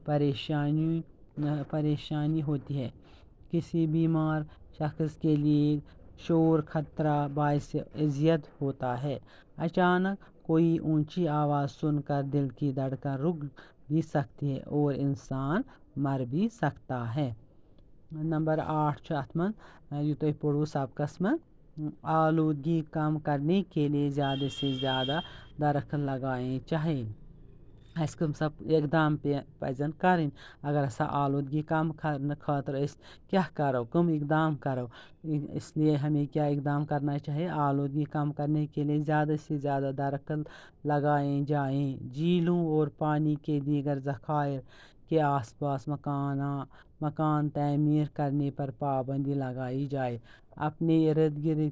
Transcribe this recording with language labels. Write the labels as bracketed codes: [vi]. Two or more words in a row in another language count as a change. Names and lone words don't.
[ur] پریشانی ہوتی ہے کسی بیمار شخص کے لیے شور خطرہ باعث اذیت ہوتا ہے اچانک کوئی اونچی آواز سن کر دل کی دھڑکن رک بھی سکتی ہے اور انسان مر بھی سکتا ہے نمبر 8 [ks] چھُ اَتھ منٛز یہِ تۄہہِ پوٚروُ سبقس منٛز [ur] آلودگی کم کرنے کے لیے زیادہ سے زیادہ درخت لگائیں [ks] چاہے اَسہِ کٕم سا اقدام پَزن کَرٕنۍ اگر ہسا آلودگی کم کرنہٕ خٲطرٕ أسۍ کیٛاہ کرو کم [ur] اقدام کرو اس لیے ہمیں کیا اقدام کرنا چاہیے آلودگی کم کرنے کے لیے زیادہ سے زیادہ درخت لگائیں جائیں جھیلوں اور پانی کے دیگر ذخائر کے آس پاس مکان تعمیر کرنے پر پابندی لگائی جائے اپنے ارد گرد